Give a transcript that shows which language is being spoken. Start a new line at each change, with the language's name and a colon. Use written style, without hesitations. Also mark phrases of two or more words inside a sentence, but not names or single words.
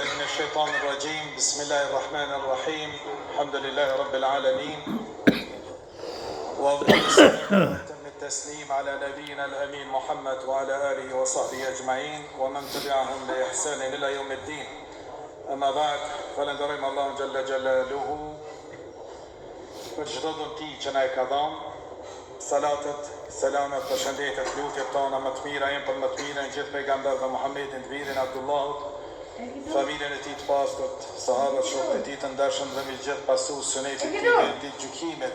Arabic: الشيطان الرجيم بسم الله الرحمن الرحيم الحمد لله رب العالمين وأتم التسليم على نبينا الأمين محمد وعلى آله وصحبه أجمعين ومن تبعهم بإحسان إلى يوم الدين أما بعد
Albanian: فلندرم
Arabic: الله جل جلاله
Albanian: për çdo dhunti që na e ka dhënë, salatet, selamet, përshëndetjet, lutjet tona më të mira janë për më të mirën e gjithë pejgamberëve Muhammedin, të virin Abdullahut, familjen e tij të pastërt, sahabët, shokët e tij të ndershëm dhe me gjithë pasues sunetit të tij ditë gjykimit.